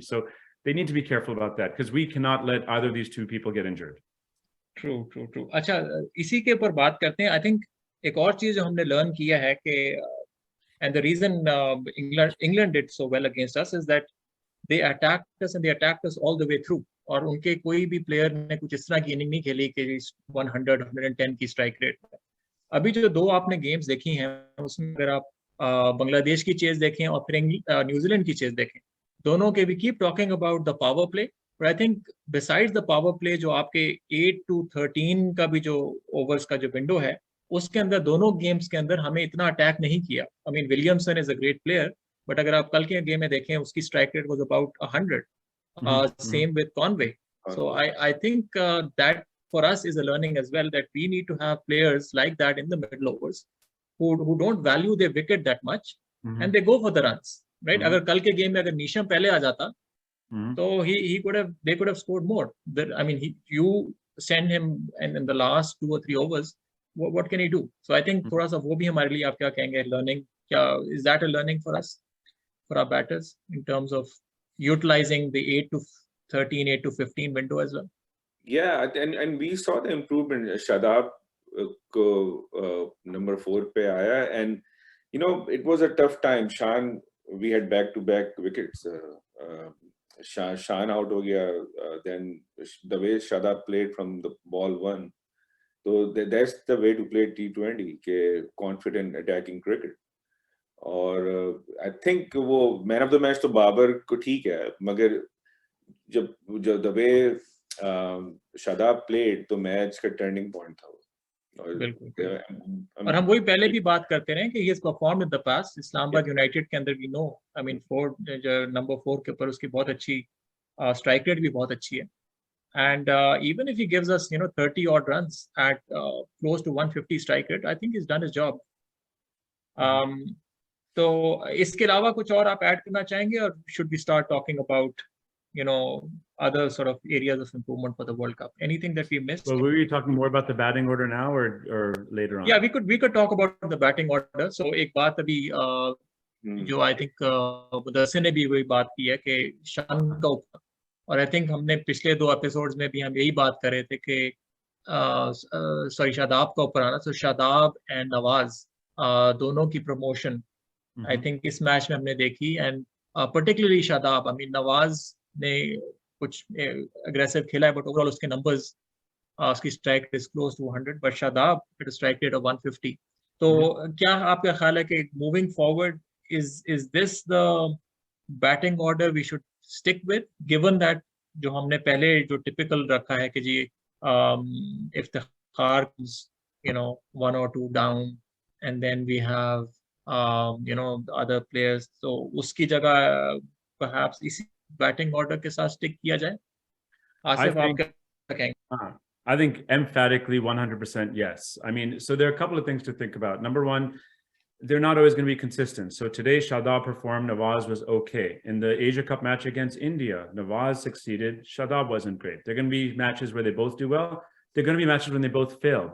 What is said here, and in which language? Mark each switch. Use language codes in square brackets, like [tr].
[en] So they need to be careful about that, because we cannot let either of these two people get injured. True. [hi] अच्छा, इसी के ऊपर बात करते हैं. [en] I think [hi] एक और चीज जो हमने learn किया है कि [en] and the reason England did so well against us is that they attacked us all the way through. [hi] और उनके कोई भी player ने कुछ इस तरह की इनिंग नहीं खेली कि 100, 110 की strike rate. अभी जो दो आपने games देखी हैं, उसमें अगर आप बांग्लादेश की chase देखें और फिर न्यूजीलैंड की chase देखें, दोनों के [en] we keep talking about the power play, [hi] but I think besides the power play, जो आपके 8 to 13 का भी जो overs का जो window है, उसके अंदर दोनों गेम्स के अंदर हमें इतना अटैक नहीं किया. [en] I mean, Williamson is a great player, but [hi] अगर आप कल के गेम में देखें, [en] उसकी strike rate was about 100. Same with Conway. So I think that for us is a learning as well, that we need to have players like that in the middle overs who don't value their wicket that much, and they go for the runs, right? [hi] अगर कल के game में अगर Neesham पहले आ जाता, तो [en] they could have scored more. I mean, you send him and in the last 2 or 3 overs, what can he do? So I think [hi] थोड़ा सा वो भी हमारे लिए आप क्या कहेंगे, [en] learning, is that a learning for us, for our batters, in terms of utilizing the 8 to 13, 8 to 15 window as well? Yeah, and we saw the improvement. Shadab ko number 4 [hi] pe aaya, [en] and you know, it was a tough time. Shan, we had back-to-back wickets. Shan out [hi] ho gaya, [en] then the way Shadab played from the ball 1. So that's the way to play T20, के confident attacking cricket. [hi] और I think वो man of the match तो बाबर को ठीक है, मगर जब [en] the way Shadab played, [hi] तो मैच का turning point था वो. बिल्कुल. और हम वही पहले भी बात करते रहे कि [en] he has performed in the past. [hi] Islamabad United के अंदर we know, I mean, number 4 के ऊपर उसकी बहुत अच्छी strike rate भी बहुत अच्छी है. [en] And even if he gives us, 30 odd runs at close to 150 strike rate, I think he's done his job. [hi] तो इसके अलावा कुछ और आप ऐड करना चाहेंगे, [en] or should we start talking about, other sort of areas of improvement for the World Cup? [hi] Anything that we missed? [en] Well, were we talking more about the batting order now or later on? Yeah, we could talk about the batting order. [hi] So एक बात अभी जो I think Mudassir ने भी वही बात की है कि शान का ऊपर, और आई थिंक हमने पिछले 2 एपिसोड्स में भी हम यही बात कर रहे थे कि शादाब का ऊपर आना. तो शादाब एंड नवाज दोनों की प्रमोशन आई थिंक इस मैच में हमने देखी, and particularly Shadab. I mean, Nawaz ने कुछ अग्रेसिव खेला है, बट ओवरऑल उसके नंबर्स, उसकी strike rate [en] Is close to 100, but Shadab it strike rate of 150. [hi] तो क्या आपका ख्याल है कि [en] moving forward is this the batting order we should stick with, [hi] given that जो हमने पहले जो typical रखा है कि जी [en] if the car comes 1 or 2 down, and then we have the other players, [hi] so उसकी जगह perhaps इसी batting order के साथ stick किया जाए. आसिफ, आप क्या कहेंगे? [en] I think emphatically 100% yes. I mean, so there are a couple of things to think about. Number one, they're not always going to be consistent. So today, Shadab performed, Nawaz was okay. In the Asia Cup match against India, Nawaz succeeded, Shadab wasn't great. There are going to be matches where they both do well. There are going to be matches when they both fail.